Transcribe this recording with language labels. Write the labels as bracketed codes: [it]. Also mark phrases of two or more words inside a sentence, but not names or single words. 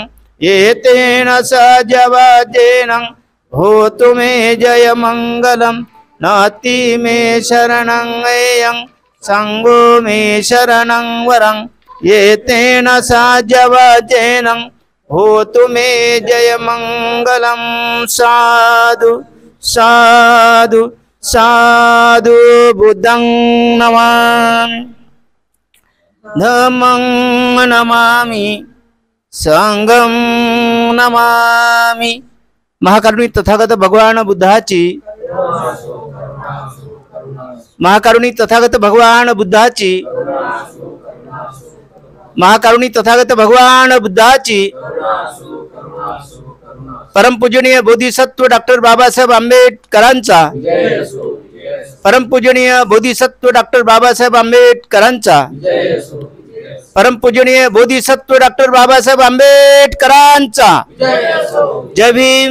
[pi] एतेन सहजवाजेन होतु मे जयमङ्गलं। नाति मे शरणं अयं संगो मे शरणं वरं। एतेन सहजवाजेन होतु मे जयमङ्गलं। साधु साधु साधु बुद्धं नमामि धम्मं नमामि संघं नमामि। [mr] महाकारुणिक तथागत भगवान बुद्धाची महाकारुणिक तथागत भगवान बुद्धाची महाकारुणिक तथागत भगवान बुद्धाची परमपूजनीय बोधिसत्व डॉक्टर बाबासाहेब आंबेडकरांचा परमपूजनीय बोधिसत्व डॉक्टर बाबासाहेब आंबेडकरांचा परमपूजनीय बोधिसत्व डॉक्टर बाबासाहेब आंबेडकरांचा जय भीम।